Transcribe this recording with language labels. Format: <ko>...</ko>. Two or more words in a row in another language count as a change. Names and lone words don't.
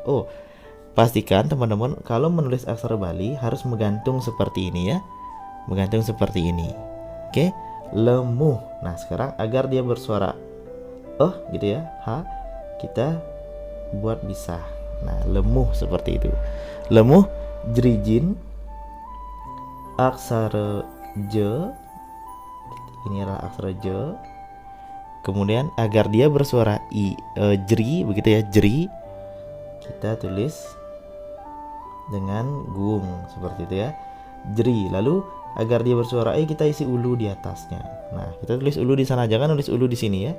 <id>Oh, pastikan teman-teman kalau menulis aksara Bali harus menggantung seperti ini ya. Menggantung seperti ini. Oke, lemuh. Nah, sekarang agar dia bersuara gitu ya, h, kita buat bisa. Nah, lemuh seperti itu.</id> <ban>Lemuh jerijin</ban> <id>aksara je. Ini adalah aksara je. Kemudian agar dia bersuara jeri, begitu ya, jeri, kita tulis dengan gung seperti itu ya, jeri. Lalu agar dia bersuara kita isi ulu di atasnya. Nah, kita tulis ulu di sana, jangan tulis ulu di sini ya.</id>